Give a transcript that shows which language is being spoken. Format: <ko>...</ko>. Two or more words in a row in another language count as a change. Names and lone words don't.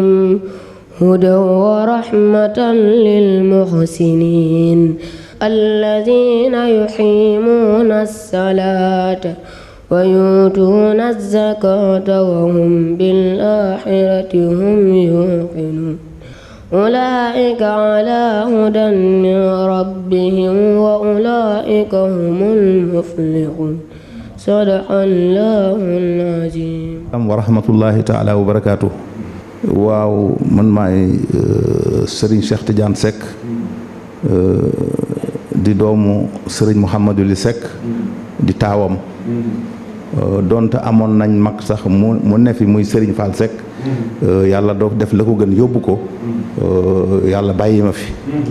<ar>هدى ورحمة للمحسنين الذين يقيمون الصلاة ويؤتون الزكاة وهم بالآخرة هم يوقنون أولئك على هدى من ربهم وأولئك هم المفلحون صدق الله العظيم ورحمة الله تعالى وبركاته</ar> <wo>waaw man maay Serigne Cheikh Tidiane Seck di doomu Serigne Mouhamadou Li Seck di taawam donte amoon nañ mag sax mu ne fi muy Serigne Fall Seck yàlla doo def la ko gën yóbbu ko yàlla bàyyi ma fi</wo>